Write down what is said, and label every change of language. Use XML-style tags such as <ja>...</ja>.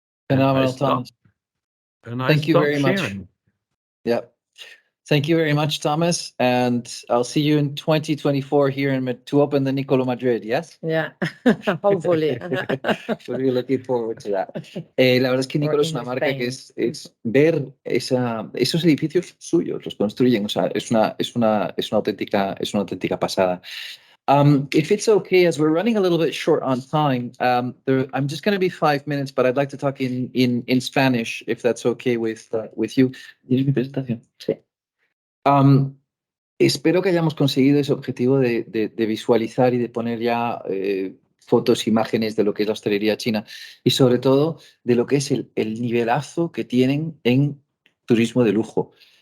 <en>Phenomenal, Thomas. Thank you very much. Yeah. Thank you very much, Thomas. And I'll see you in 2024 here to open the Nicolo Madrid, yes? Yeah, hopefully. So we're looking forward to that.</en> <es>La verdad es que Nicolo es una marca que es ver esos edificios suyos, los construyen, o sea, es una auténtica pasada.</es> <en>If it's okay, as we're running a little bit short on time, I'm just going to be 5 minutes, but I'd like to talk in Spanish, if that's okay with you.</en> <es>¿Tienes mi presentación? Sí. Espero que hayamos conseguido ese objetivo de visualizar y de poner ya fotos, imágenes de lo que es la hostelería china y sobre todo de lo que es el nivelazo que tienen en turismo de lujo.</es>